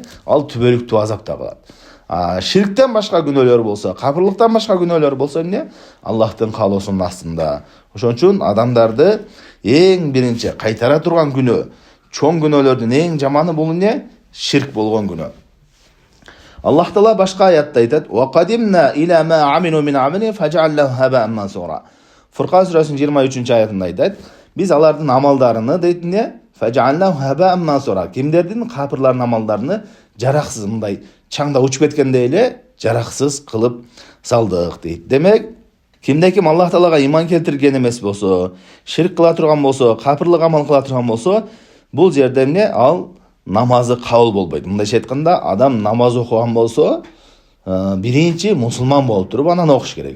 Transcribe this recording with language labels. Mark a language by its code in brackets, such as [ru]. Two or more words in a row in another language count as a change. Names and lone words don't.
[ky] Ал түбөлүктүү азапта калат. Ширктен башка күнөөлөр болсо, капырлыктан башка күнөөлөр болсо эмне? Аллахтын каалоосунун астында. Ошон үчүн адамдарды эң биринчи кайтара турган күнөө, чоң күнөөлөрдүн эң жаманы бул эмне? Ширк болгон күнөө. Аллах таала башка аятта айтат: [ar] «وقدمنا إلى ما عملوا من عمل فجعلناه هباء منثورا». [ky] Фуркан сүрөсүнүн 23-аятында айтат: Биз алардын амалдарыны дейт эмне? [ar] فجعلناه هباء منثورا. [ky] Кимдердин? Капырлардын амалдарыны жараксыз, мындай чаңда учуп кеткендей эле жараксыз кылып салдык дейт. Демек, кимде ким Аллах таалага иман келтирген эмес болсо, ширк кыла турган болсо, капырлык амал кыла турган болсо, бул жерде эмне? Ал намазы кабыл болбойт. Мындайча айтканда, адам намаз окуган болсо, биринчи мусулман болуп туруп анан окуш керек.